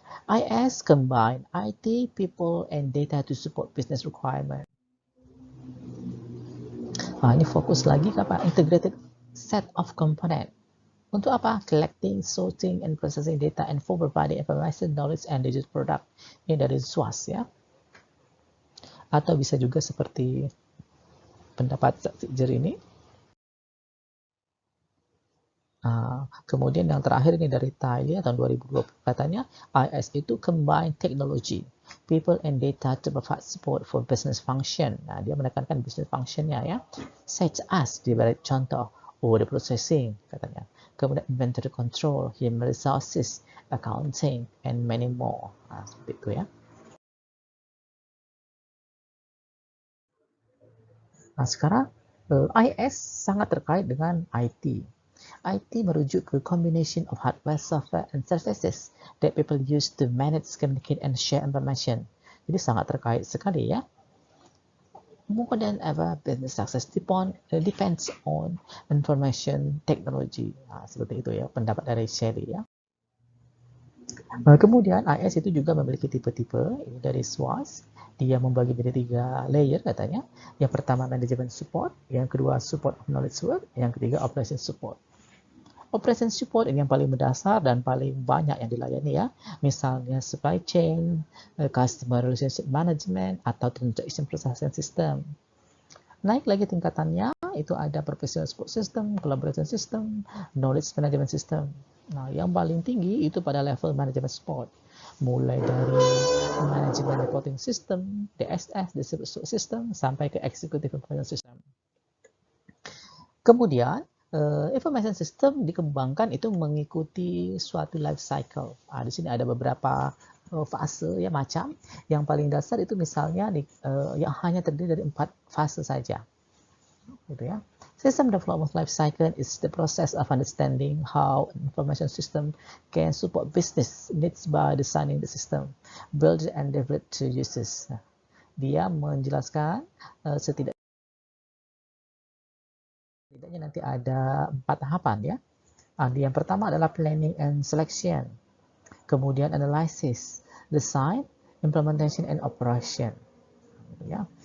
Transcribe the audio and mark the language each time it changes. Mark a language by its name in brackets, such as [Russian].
[English] IS combine IT, people, and data to support business requirement. [Indonesian] Ini fokus lagi ke apa? [English] Integrated set of component. [Indonesian] Untuk apa? [English] Collecting, sorting, and processing data, and for providing information, knowledge, and digital product. [Indonesian] Ini dari SWAS ya. Atau bisa juga seperti pendapat Fitzer ini. Kemudian yang terakhir ini dari Thailand tahun 2020, katanya IS itu [English] combine technology, people and data to provide support for business function. [Indonesian] Dia menekankan business functionnya ya, such as diberi contoh order processing katanya, kemudian inventory control, human resources, accounting, [English] and many more. [Indonesian] Seperti itu ya. Sekarang IS sangat terkait dengan IT. [English] IT [Indonesian] merujuk ke [English] combination of hardware, software, and services that people use to manage, communicate, and share information. [Indonesian] Jadi sangat terkait sekali ya. [English] More than ever, business success depends on information technology. [Indonesian] Seperti itu ya, pendapat dari Sherry ya. Kemudian IS itu juga memiliki tipe-tipe dari SWAS. Dia membagi menjadi 3 layer katanya. Yang pertama management support, yang kedua support of knowledge work, yang ketiga operation support. Operation support ini yang paling mendasar dan paling banyak yang dilayani ya. Misalnya supply chain, customer relationship management, atau transaction processing system. Naik lagi tingkatannya, itu ada professional support system, collaboration system, knowledge management system. Yang paling tinggi itu pada level management support. Mulai dari management reporting system, DSS, distribution support system, sampai ke executive information system. Kemudian, information system dikembangkan itu mengikuti suatu life cycle. Di sini ada beberapa fase ya macam. Yang paling dasar itu misalnya yang hanya terdiri dari 4 fase saja. Gitu ya. [English] System development life cycle is the process of understanding how information system can support business needs by designing the system, build and develop to users. [Indonesian] Dia menjelaskan setidaknya nanti ada 4 tahapan ya. Yang pertama adalah planning and selection, kemudian analysis, design, implementation, and operation. Ya.